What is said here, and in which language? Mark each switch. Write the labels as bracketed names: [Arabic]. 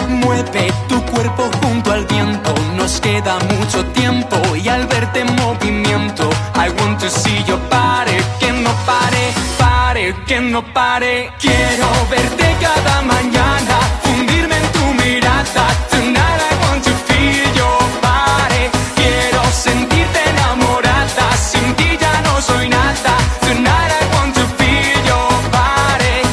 [Spanish] Mueve tu cuerpo junto al viento. Nos queda mucho tiempo y al verte en movimiento, [English] I want to see your body. [Spanish] Que no pare, pare, que no pare. Quiero verte cada mañana, fundirme en tu mirada. [English] Tonight I want to feel your body. [Spanish] Quiero sentirte enamorada, sin ti ya no soy nada. [English] Tonight I want to feel your body.